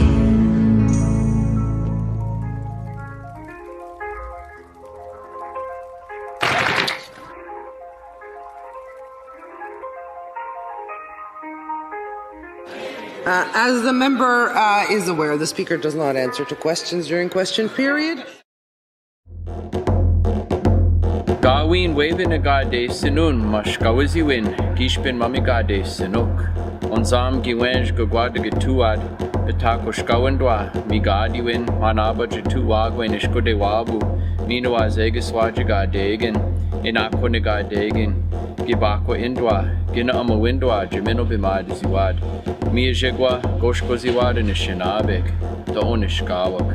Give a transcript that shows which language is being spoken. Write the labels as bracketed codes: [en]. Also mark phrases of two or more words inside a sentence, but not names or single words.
[en] As the member is aware, the Speaker does not answer to questions during question period. [oj] Gawin wavin agade sinun mash gawiziwin gishpin mamigade sinuk. Onzam giwenj gagwad getuad betakosh gawandwa migadiwin manaba jetuagwen ishkude wabu minwa zegiswajigadegin inakonigadegin gibakwa indwa gina amawindwa jimino bimad ziwad Mijegwa goshko ziwad nishinabek da onishkawak.